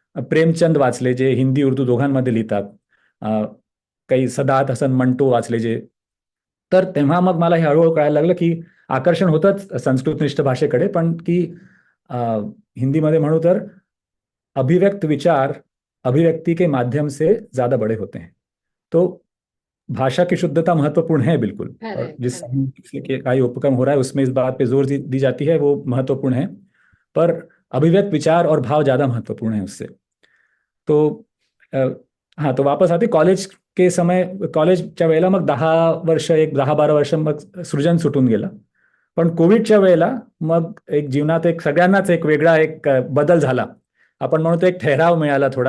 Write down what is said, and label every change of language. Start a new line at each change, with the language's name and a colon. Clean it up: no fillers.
Marathi: प्रेमचंद वाचले, जे हिंदी उर्दू दोघांमध्ये लिहितात. काही सदात हसन मंटो वाचले जे. तर तेव्हा मग मला हे हळूहळू कळायला लागलं की आकर्षण होतंच संस्कृतनिष्ठ भाषेकडे, पण की हिंदीमध्ये म्हणू तर
Hindi: अभिव्यक्त विचार अभिव्यक्ति के माध्यम से ज्यादा बड़े होते हैं. तो भाषा की शुद्धता महत्वपूर्ण है बिल्कुल,
Marathi: खरंय
Hindi: और जिस
Marathi: खरंय.
Hindi: के का ये उपक्रम हो रहा है उसमें इस बात पे जोर दी जाती है, वो महत्वपूर्ण है. पर अभिव्यक्त विचार और भाव ज्यादा महत्वपूर्ण है उससे. तो हाँ, तो वापस आते कॉलेज के समय,
Marathi: कॉलेजच्या वेळेला मग 10 वर्ष, एक 10-12 वर्ष मग सृजन सुटून गेलं. पण कोविडच्या वेळेला मग एक जीवनात एक सगळ्यांनाच एक वेगळा एक बदल झाला. आपण म्हणतो एक ठहराव मिळाला थोडा